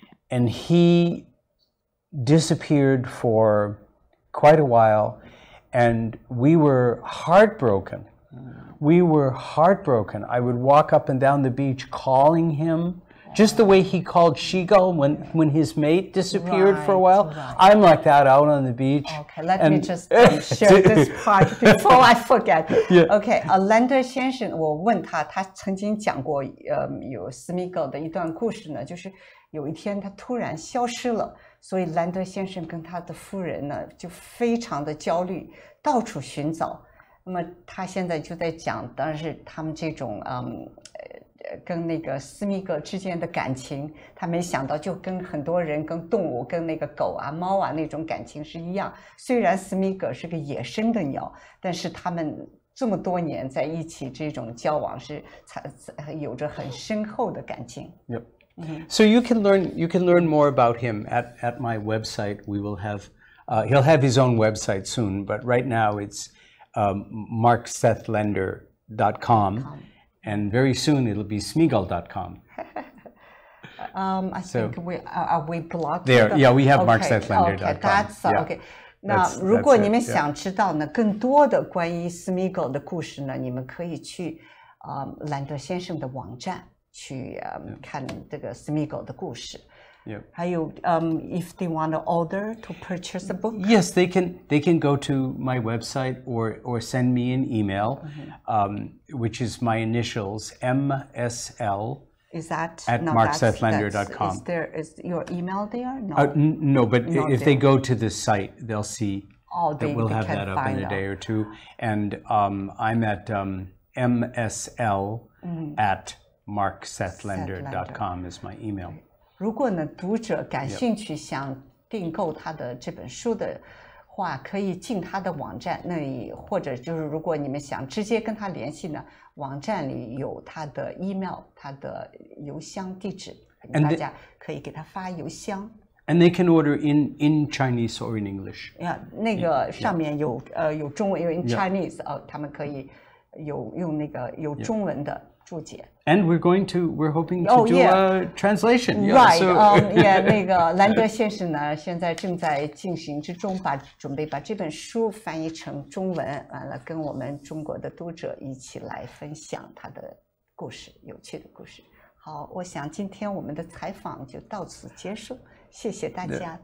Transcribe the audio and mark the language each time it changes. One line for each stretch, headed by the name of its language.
English: And he disappeared for quite a while, and we were heartbroken. We were heartbroken. I would walk up and down the beach calling him, just the way he called Seagull when his mate disappeared for a while. Right. I'm like that out on the beach. Okay, let me just share this part before I forget. Yeah.
Chinese: Okay, Lender 先生，我问他，他曾经讲过，有Smeagull的一段故事呢，就是有一天他突然消失了，所以Lender先生跟他的夫人呢就非常的焦虑，到处寻找。那么他现在就在讲，当然是他们这种跟那个斯密格之间的感情，他没想到就跟很多人、跟动物、跟那个狗啊、猫啊那种感情是一样。虽然斯密格是个野生的鸟，但是他们这么多年在一起，这种交往是有着很深厚的感情。
English: Yep. So you can learn more about him at my website. We will have he'll have his own website soon, but right now it's marksethlender.com. And very soon it'll be Smeagull.com. I think we blocked there. Yeah, we have MarkSethLender.com. Okay, that's yeah. okay.
Chinese: 那如果你们想知道呢更多的关于Smeagull的故事呢，你们可以去Lender先生的网站去看这个Smeagull的故事。
English: Yeah.
Chinese: 还有
English: if they want to order to purchase a book. Yes, they can go to my website or send me an email, which is my initials MSL. Is that at MarkSethLender.com. Is your email there? No. No, but if they go to the site, they'll see that we'll have that up in a day or two. And I'm at MSL at MarkSethLender.com is my email.
Chinese: 如果呢读者感兴趣想订购他的这本书的话，可以进他的网站那里，或者就是如果你们想直接跟他联系呢，网站里有他的 email， 他的邮箱地址，大家可以给他发邮箱。
English: And they can order in Chinese or in English.
Chinese: 那个上面有中文，有
English: in Chinese，
Chinese: 他们可以用那个有中文的注解。
English: And we're hoping to do a translation. Right.
Chinese: Yeah, 那个Lender先生呢，现在正在进行之中，准备把这本书翻译成中文，完了跟我们中国的读者一起来分享他的故事，有趣的故事。好，我想今天我们的采访就到此结束，谢谢大家。